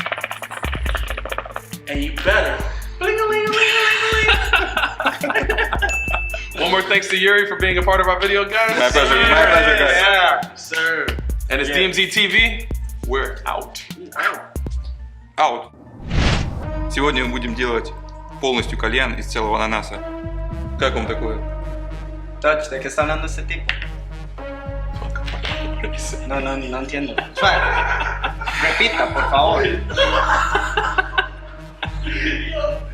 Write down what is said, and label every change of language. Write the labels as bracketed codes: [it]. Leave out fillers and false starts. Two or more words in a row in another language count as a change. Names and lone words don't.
[en] And you better. One more thanks to Yuri for being a part of our video, guys. My pleasure, guys. Yeah. Sir. And it's Yeah. DMZ TV. We're out. Out. [ru] Сегодня мы будем делать полностью кальян из целого ананаса. Как вам такое? [es] Touch, ¿de qué está hablando este tipo? No entiendo. Repita, por favor.